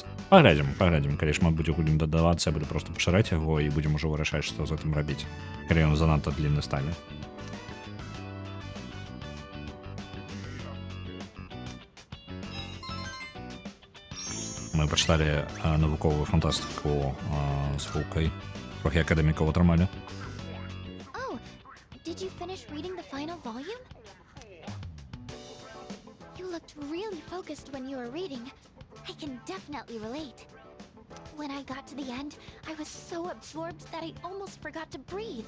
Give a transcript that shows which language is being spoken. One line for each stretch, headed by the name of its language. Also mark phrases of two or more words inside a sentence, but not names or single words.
Belarusian: Паглядзім, калі шмат будзе гулін дадавацца, я буду проста пашыраць яго і будзем ужо вырашаць, што з гэтым рабіць, калі ён занадта длінны стане. Мы пачыталі навуковую фантастыку з Фулкай. Трохі акадэмікаў атрымалі.
English: Oh, did you finish reading the final volume? You looked really focused when you were reading. I can definitely relate. When I got to the end, I was so absorbed that I almost forgot to breathe.